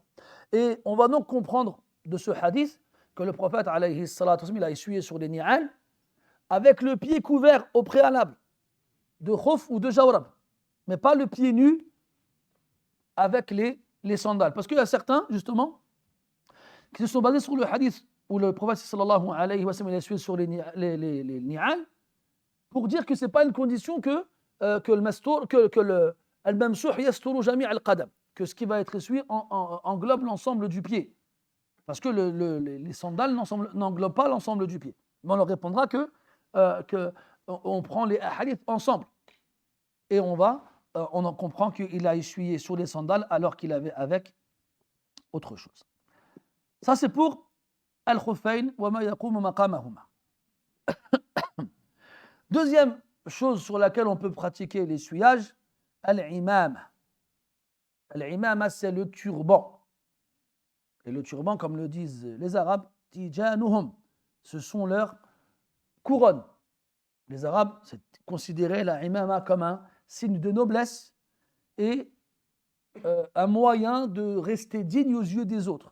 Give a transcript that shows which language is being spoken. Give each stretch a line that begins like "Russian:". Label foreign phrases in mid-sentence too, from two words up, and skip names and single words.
French: Et on va donc comprendre de ce hadith que le prophète
Arabic: عليه الصلاة والسلام,
French: il a essuyé sur les ni'al avec le pied couvert au préalable de khouf ou de jawrab, mais pas le pied nu avec les sandales. Parce qu'il y a certains, justement, qui se sont basés sur le hadith où le prophète
Arabic: صلى الله عليه وسلم,
French: il a essuyé sur les ni'al pour dire que ce n'est pas une condition que le mastour, que le
Arabic: الممسوح يستر جميع القدم,
French: que ce qui va être essuyé englobe l'ensemble du pied. Parce que les sandales n'englobent pas l'ensemble du pied. Mais on leur répondra que on prend les hadiths ensemble. Et on en comprend qu'il a essuyé sur les sandales alors qu'il avait avec autre chose. Ça, c'est pour
Arabic: الخفين وما يقوم مقامهما.
French: Deuxième chose sur laquelle on peut pratiquer l'essuyage, al-imama. Al-imama, c'est le turban. Et le turban, comme le disent les Arabes, tijanuhum, ce sont leurs couronnes. Les Arabes, c'est considéré la imama comme un signe de noblesse et un moyen de rester digne aux yeux des autres.